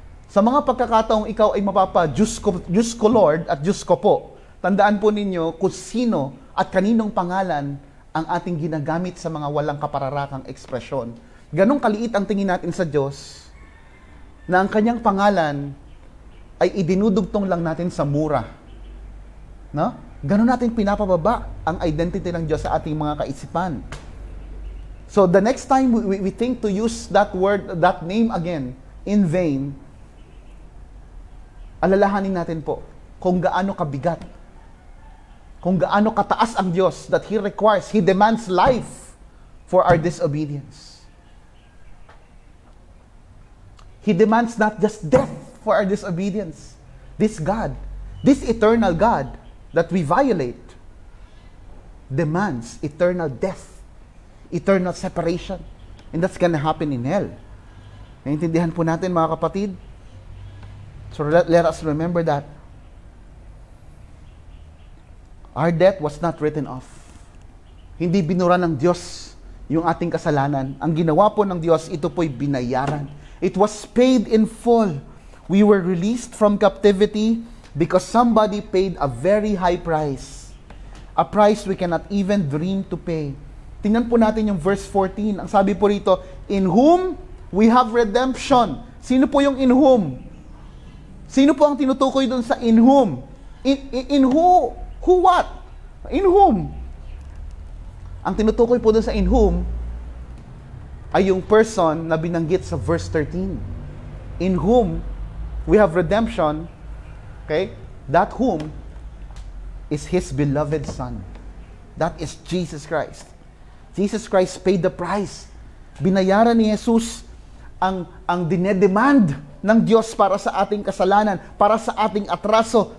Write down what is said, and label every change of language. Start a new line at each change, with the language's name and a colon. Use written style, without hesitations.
Filipino: Sa mga pagkakataong ikaw ay Diyos ko Lord at Diyos ko po, tandaan po ninyo kung sino at kaninong pangalan ang ating ginagamit sa mga walang kapararakang ekspresyon. Ganong kaliit ang tingin natin sa Diyos na ang kanyang pangalan ay idinudugtong lang natin sa mura. No? Ganon natin pinapababa ang identity ng Diyos sa ating mga kaisipan.
English: So the next time we think to use that word, that name again, in vain,
Filipino: alalahanin natin po kung gaano kabigat, kung gaano kataas ang Diyos
English: that He requires, He demands life for our disobedience. He demands not just death for our disobedience. This God, this eternal God that we violate, demands eternal death, eternal separation. And that's gonna happen in hell.
Filipino: Naintindihan po natin, mga kapatid?
English: So let us remember that. Our debt was not written off.
Filipino: Hindi binura ng Diyos yung ating kasalanan. Ang ginawa po ng Diyos, ito po'y binayaran.
English: It was paid in full. We were released from captivity because somebody paid a very high price. A price we cannot even dream to pay.
Filipino: Tingnan po natin yung verse 14. Ang sabi po rito,
English: in whom we have redemption.
Filipino: Sino po yung in whom? Sino po ang tinutukoy doon sa
English: in whom? In who? Who what? In whom?
Filipino: Ang tinutukoy po doon sa in whom ay yung person na binanggit sa verse 13.
English: In whom we have redemption, okay? That whom is His beloved Son. That is Jesus Christ. Jesus Christ paid the price.
Filipino: Binayaran ni Jesus ang dinedemand ng Diyos para sa ating kasalanan, para sa ating atraso.